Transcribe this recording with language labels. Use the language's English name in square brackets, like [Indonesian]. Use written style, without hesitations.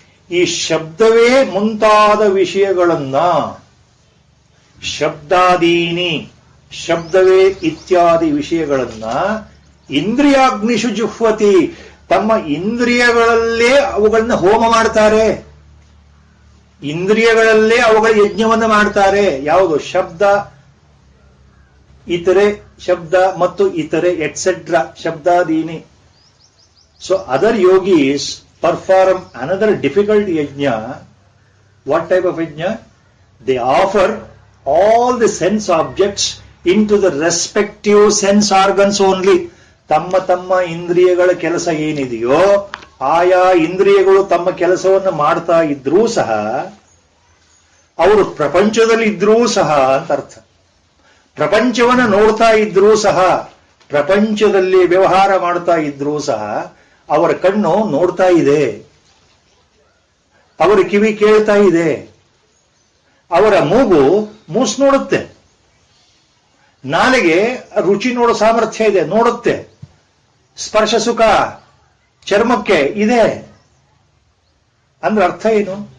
[Kannada] ಈ ಶಬ್ದವೇ ಮುಂತಾದ ವಿಷಯಗಳನ್ನ, ಶಬ್ದಾದೀನಿ ಶಬ್ದವೇ ಇತ್ಯಾದಿ ವಿಷಯಗಳನ್ನ [Sanskrit] ಇಂದ್ರಿಯಾಗ್ನಿಷು ಜುಹ್ವತಿ, [Kannada] ತಮ್ಮ ಇಂದ್ರಿಯಗಳಲ್ಲೇ ಅವುಗಳನ್ನ ಹೋಮ ಮಾಡ್ತಾರೆ, ಇಂದ್ರಿಯಗಳಲ್ಲೇ ಅವುಗಳ ಯಜ್ಞವನ್ನು ಮಾಡ್ತಾರೆ. ಯಾವುದು? ಶಬ್ದ, ಇತರೆ, ಶಬ್ದ ಮತ್ತು ಇತರೆ et cetera. ಶಬ್ದಾದೀನಿ [English] So other yogis perform another difficult yajna. What type of yajna? They offer all the sense objects into the respective sense organs only. [Kannada] ತಮ್ಮ ತಮ್ಮ ಇಂದ್ರಿಯಗಳ ಕೆಲಸ ಏನಿದೆಯೋ ಆಯಾ ಇಂದ್ರಿಯಗಳು ತಮ್ಮ ಕೆಲಸವನ್ನು ಮಾಡ್ತಾ ಇದ್ರೂ ಸಹ, ಅವರು ಪ್ರಪಂಚದಲ್ಲಿ ಇದ್ರೂ ಸಹ ಅಂತ ಅರ್ಥ. ಪ್ರಪಂಚವನ್ನು ನೋಡ್ತಾ ಇದ್ರೂ ಸಹ, ಪ್ರಪಂಚದಲ್ಲಿ ವ್ಯವಹಾರ ಮಾಡ್ತಾ ಇದ್ರೂ ಸಹ ಅವರ ಕಣ್ಣು ನೋಡ್ತಾ ಇದೆ, ಅವರ ಕಿವಿ ಕೇಳ್ತಾ ಇದೆ, ಅವರ ಮೂಗು ಮೂಸ್ ನೋಡುತ್ತೆ, ನಾಲಿಗೆ ರುಚಿ ನೋಡೋ ಸಾಮರ್ಥ್ಯ ಇದೆ, ನೋಡುತ್ತೆ, ಸ್ಪರ್ಶ ಸುಖ ಚರ್ಮಕ್ಕೆ ಇದೆ. ಅಂದ್ರೆ ಅರ್ಥ ಏನು?